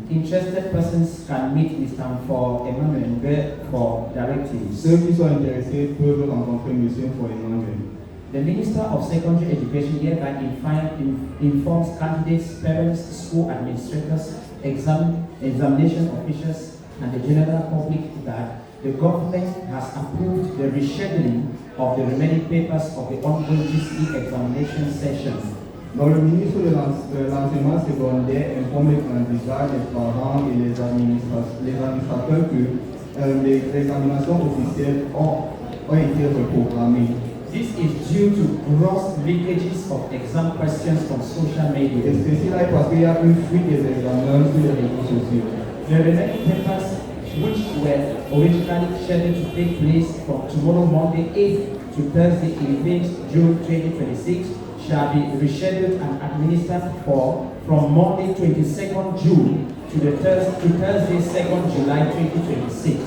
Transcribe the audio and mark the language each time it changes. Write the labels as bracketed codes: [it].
[en] Interested persons can meet Mr. For Emmanuel for directives. [fr] Ceux qui sont intéressés peuvent rencontrer M. Emmanuel. [en] The Minister of Secondary Education hereby informs candidates, parents, school administrators, examination officials, and the general public that the government has approved the rescheduling of the remaining papers of the ongoing GCE examination sessions. [fr] Donc, le ministre de l'enseignement secondaire informe les candidats, les parents et les administrateurs que les examinations officielles ont été reprogrammées. [en] This is due to gross leakages of exam questions from social media. [fr] Et ceci là est parce qu'il y a une fuite des examens sur les réseaux sociaux. [en] The remaining papers, which were originally scheduled to take place from tomorrow Monday 8th to Thursday 11th June 2026, shall be rescheduled and administered from Monday 22nd June to Thursday 2nd July 2026.